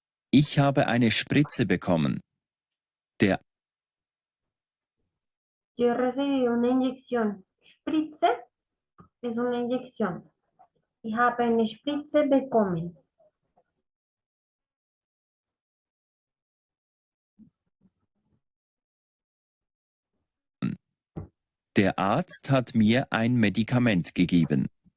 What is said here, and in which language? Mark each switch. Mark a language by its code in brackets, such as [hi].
[de] Ich habe eine Spritze bekommen. Der [es] Yo he recibido una inyección. Spritze es una inyección. [de] Ich habe eine Spritze bekommen. Der Arzt hat mir ein Medikament gegeben.